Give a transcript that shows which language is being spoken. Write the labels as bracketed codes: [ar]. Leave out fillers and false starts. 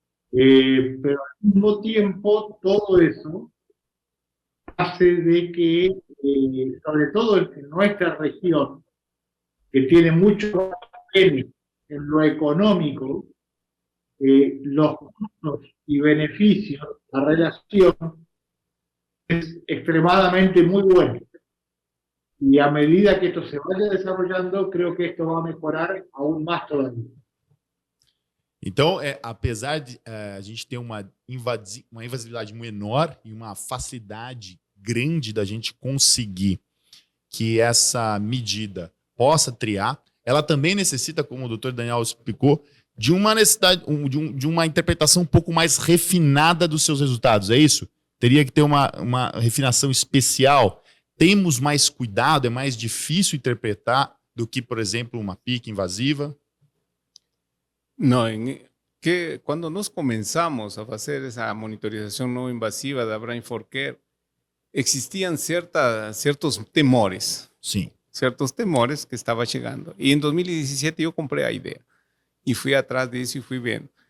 [es] Pero al mismo tiempo todo eso hace de que, sobre todo en nuestra región, que tiene mucho en lo económico, los costos y beneficios, la relación es extremadamente muy buena. Y a medida que esto se vaya desarrollando, creo que esto va a mejorar aún más todavía. [pt] Então, apesar de a gente ter uma invasividade menor e uma facilidade grande da gente conseguir que essa medida possa triar, ela também necessita, como o Dr. Daniel explicou, de uma necessidade, de uma interpretação um pouco mais refinada dos seus resultados, é isso? Teria que ter uma refinação especial. Temos mais cuidado, é mais difícil interpretar do que, por exemplo, uma PIC invasiva? [es] No, cuando nos comenzamos a hacer esa monitorización no invasiva de Brain for Care, existían ciertos temores. Sí. Ciertos temores que estaba llegando. Y en 2017 yo compré la idea y fui atrás de eso y fui viendo.